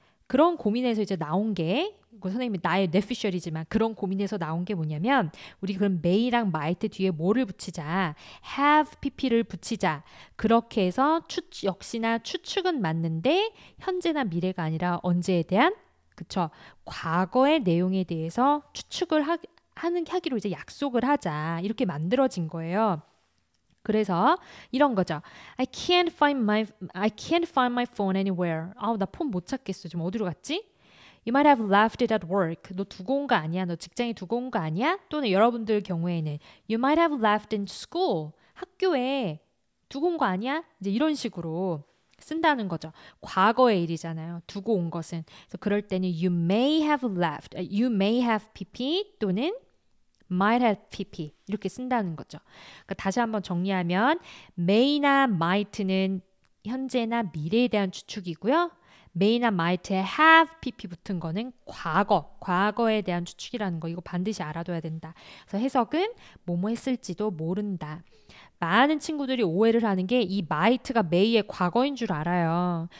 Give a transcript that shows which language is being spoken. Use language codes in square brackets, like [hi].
[ko] 그런 고민에서 이제 나온 게 선생님이 나의 뇌피셜이지만 그런 고민에서 나온 게 뭐냐면 우리 그럼 may랑 might 뒤에 뭐를 붙이자 have pp를 붙이자 그렇게 해서 역시나 추측은 맞는데 현재나 미래가 아니라 언제에 대한 그쵸 과거의 내용에 대해서 추측을 하기로 이제 약속을 하자 이렇게 만들어진 거예요. 그래서 이런 거죠. [en] I can't find my phone anywhere. [ko] 나 폰 못 찾겠어. 지금 어디로 갔지? [en] You might have left it at work. [ko] 너 두고 온 거 아니야? 너 직장에 두고 온 거 아니야? 또는 여러분들 경우에는 [en] You might have left in school. [ko] 학교에 두고 온 거 아니야? 이제 이런 식으로 쓴다는 거죠. 과거의 일이잖아요. 두고 온 것은. 그래서 그럴 때는 [en] You may have left. You may have pp 또는 might have pp [ko] 이렇게 쓴다는 거죠. 그러니까 다시 한번 정리하면 may나 might는 현재나 미래에 대한 추측이고요. may나 might에 have pp 붙은 거는 과거에 대한 추측이라는 거 이거 반드시 알아둬야 된다. 그래서 해석은 뭐뭐 했을지도 모른다. 많은 친구들이 오해를 하는 게 이 might가 may의 과거인 줄 알아요.